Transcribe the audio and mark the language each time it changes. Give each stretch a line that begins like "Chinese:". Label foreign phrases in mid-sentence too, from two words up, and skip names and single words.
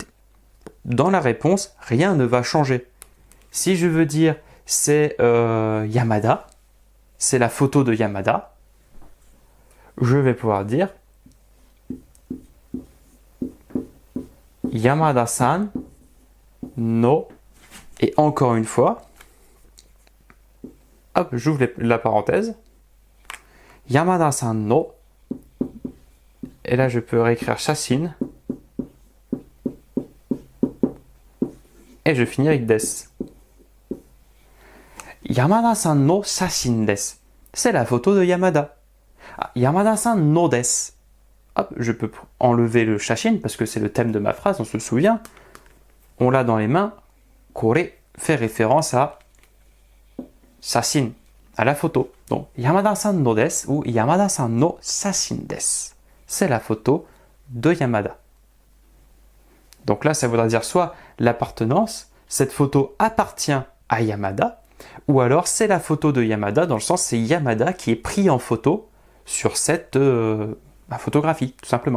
French: Dans la réponse, rien ne va changer. Si je veux dire c'est Yamada, c'est la photo de Yamada, je vais pouvoir dire
Japanese: 山田さんの,
French: et encore une fois, hop, j'ouvre la parenthèse,
Japanese: 山田さんの,
French: et là je peux réécrire Shashin, et je finis avec des.
Japanese: 山田さんの写真です.
French: C'est la photo de Yamada.
Japanese: あ、山田さんのです.
French: Hop, je peux enlever le shashin parce que c'est le thème de ma phrase, on se souvient. On l'a dans les mains. Kore fait référence à shashin, à la photo. Donc,
Japanese: 山田さんのです ou 山田さんの写真です.
French: C'est la photo de Yamada. Donc là, ça voudra dire soit l'appartenance, cette photo appartient à Yamada, ou alors c'est la photo de Yamada, dans le sens c'est Yamada qui est pris en photo sur cette photographie, tout simplement.